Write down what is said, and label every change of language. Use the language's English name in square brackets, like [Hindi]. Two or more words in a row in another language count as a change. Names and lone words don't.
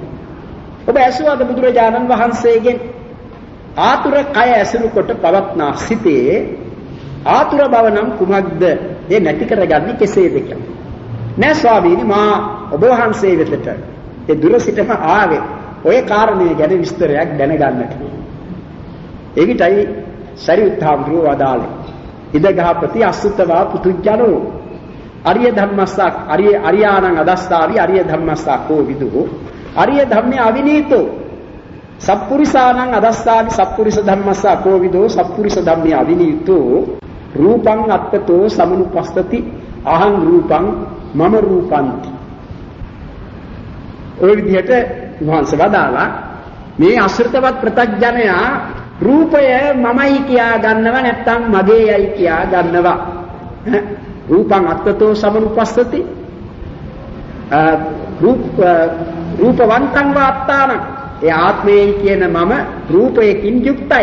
[Sinhala] ඔබ ඇසුවාද බුදුරජාණන් වහන්සේගෙන් ආතුර කය ඇසුරු කොට පවත්නා සිතේ ආතුර බව නම් කුමක්ද? ඒ නැති කරගන්නේ කෙසේද කියලා. නෑ ස්වාමීනි මා ඔබ වහන්සේ වෙතට ඒ දුර සිටම ආවේ ඔය කාරණේ ගැන විස්තරයක් දැනගන්නට. ඒවිතයි සරියුත් හාමුදුරුවෝ වදාළේ [Pali] ඉදගහපති අසුතවා පුතුජනෝ අරිය ධම්මස්සක් අරියාණං අදස්සාවි අරිය ධම්මස්සක් කෝ විදු අරිය ධම්මේ අවිනීතෝ සප්පුරිසාණං අදස්සාවි සප්පුරිස ධම්මස්සා කෝ විදෝ සප්පුරිස ධම්මේ අවිනීතෝ රූපං අත්තතෝ සමනුපස්සති අහං රූපං මම රූපන්ති. [Sinhala] ඔය විදිහට වහන්සේ වදාලා මේ අසෘතවත් ප්‍රත්‍යඥයා රූපය මමයි කියා ගන්නවා නැත්නම් මගේයයි කියා ගන්නවා. [Pali] රූපං අත්තතෝ සමනුපස්සති රූපවන්තං වාත්තාන [Sinhala] ඒ ආත්මයයි කියන මම රූපයකින් යුක්තයි.